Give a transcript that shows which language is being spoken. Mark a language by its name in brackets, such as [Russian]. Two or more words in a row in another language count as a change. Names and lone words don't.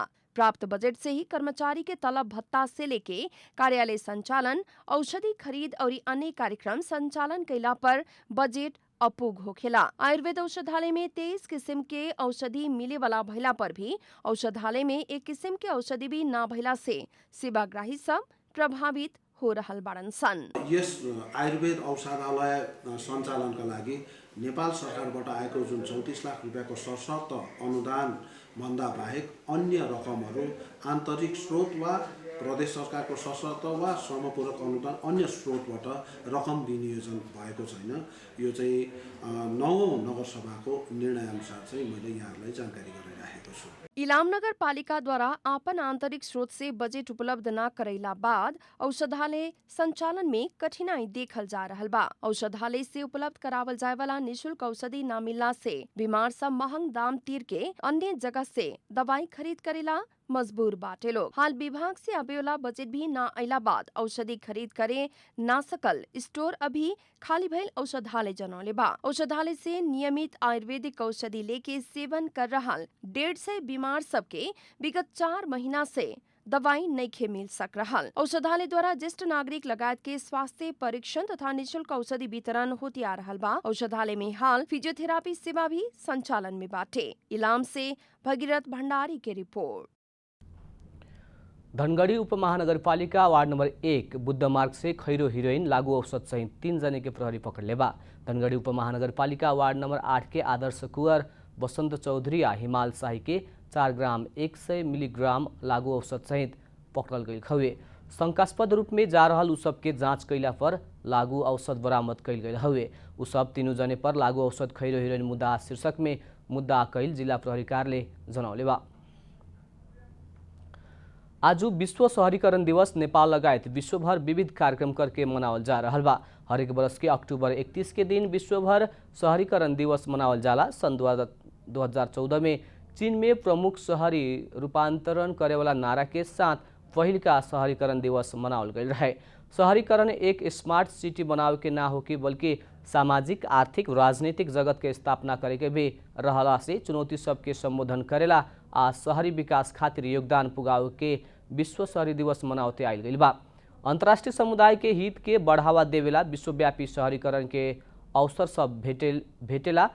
[Bhojpuri] प्राप्त बजट से ही कर्मचारी के तलब भत्ता से लेके कार्यालय संचालन, औषधि खरीद और अन्य कार्यक्रम संचालन कैला पर बजट अपुग होखेला। आयुर्वेद औषधालय में 23 किस्म के औषधि मिले वाला भइला पर भी औषधालय में 1 किस्म के औषधि भी ना भइला से सेवाग्राही सब प्रभावित हो रहल बाड़न सन। [Nepali] यस आयुर्वेद औषधालय सञ्चालनका लागि नेपाल सरकारबाट आएको जुन 34 लाख रुपैयाँको सशर्त अनुदान भन्दा बाहेक अन्य रकमहरू आन्तरिक स्रोत वा प्रदेश सरकारको सशर्त वा श्रमपूरक अनुदान अन्य स्रोतबाट रकम विनियोजन भएको छैन। यो चाहिँ 9औं नगरसभाको निर्णयअनुसार चाहिँ मैले यहाँहरूलाई जानकारी गराइराखेको छु। [Bhojpuri] इलाम नगर पालिका द्वारा आपन आंतरिक स्रोत से बजट उपलब्ध न करैला बाद औषधालय संचालन में कठिनाई देखल जा रहल बा। औषधालय से उपलब्ध करावल जाए वाला निःशुल्क औषधि न मिलला से बीमार सब महंग दाम तीर के अन्य जगह से दवाई खरीद करेला मजबूर बाटे लोग। हाल विभाग से अबेला बजट भी न अइला बाद औषधि खरीद करे ना सकल स्टोर अभी खाली भइल औषधालय जनौले बा। औषधालय से नियमित आयुर्वेदिक औषधि लेके सेवन कर रहल 150 बीमार सबके विगत 4 महीना से दवाई नइखे मिल सक रहल। औषधालय द्वारा ज्येष्ठ नागरिक लगायत के स्वास्थ्य परीक्षण तथा निःशुल्क औषधि वितरण होती आ रहल बा। औषधालय में हाल फिजियोथेरापी सेवा भी संचालन में बाटे। इलाम से भगीरथ भंडारी के रिपोर्ट। धनगढ़ी उपमहानगरपालिका वार्ड नंबर 1 बुद्ध मार्ग से खैरो हिरोइन लागू औषध सहित 3 जने के प्रहरी पकड़ लेबा। धनगढ़ी उपमहानगरपालिका वार्ड नंबर 8 के आदर्श कुंवर, बसंत चौधरी आ हिमाल शाही के 4 ग्राम 100 मिलीग्राम लागू औषध सहित पकड़ल गई हवे। शंकास्पद रूप में जा रहल उ सब के जांच कैला पर लागू औषध बरामद कैल गई हवे। उ सब 3 जने पर लागू औषध खैरो हिरोइन मुद्दा शीर्षक में मुद्दा कैल जिला प्रहरी कार्यालय जनौले बा। आज विश्व शहरीकरण दिवस नेपाल लगायत विश्वभर विविध कार्यक्रम करके मनावल जा रहल बा। हरेक वर्ष के अक्टूबर 31 के दिन विश्वभर शहरीकरण दिवस मनावल जाला। सन 2014 में चीन में प्रमुख शहरी रूपांतरण करे वाला नारा के साथ पहिल का शहरीकरण दिवस मनावल गई रहे। शहरीकरण एक स्मार्ट सिटी बनावे के ना हो कि बल्कि सामाजिक आर्थिक राजनीतिक जगत के स्थापना करे के भी रहला से चुनौती सबके संबोधन करेला आ शहरी विकास खातिर योगदान पुगावे के विश्व शहरी दिवस मनावते आयल गइल बा। अंतर्राष्ट्रीय समुदाय के हित के बढ़ावा देवेला विश्वव्यापी शहरीकरण के अवसर सब भेटेला।